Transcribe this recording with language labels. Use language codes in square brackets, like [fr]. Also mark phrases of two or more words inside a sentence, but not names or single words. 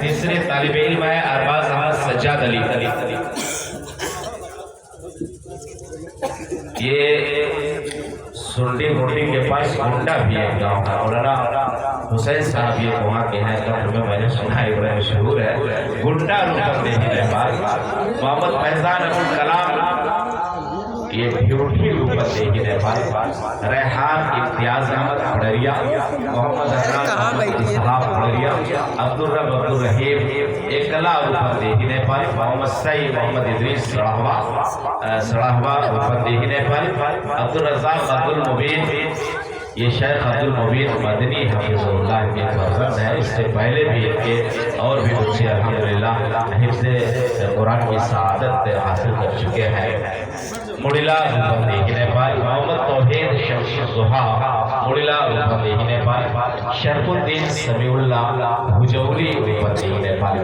[ur] تیسرے طالب علم ہے ارباز احمد سجاد علی، یہ سنڈی منڈی کے پاس گنڈا بھی ایک گاؤں ہے، مولانا حسین صاحب یہ وہاں کے ہیں، قبر میں میں نے سنا ہے بڑے مشہور ہے، گنڈا روپندیہی نیپال۔ محمد فیضان ابوالکلام یہ بھیوٹھی روپندیہی نیپال، ریحان امتیاز احمد پڑھریا، محمد صاحب پڑھریا، عبدالرب عبدالرحیم اکلا روپندیہی نیپال، محمد سعید محمد ادریس سڑاہوا روپندیہی نیپال، عبدالرزاق عبدالمبین یہ شیخ عبدالمبین مدنی حفظ اللہ کے فرزند ہے، اس سے پہلے بھی ان کے اور بھی بچے الحمدللہ حفظ قرآن کی سعادت حاصل کر چکے ہیں۔ مڑلا روپندیہی نیپال، محمد توحید شمس الضحیٰ مڑلا روپندیہی نیپال، شرف الدین سمیع اللہ بھجوری روپندیہی نیپال۔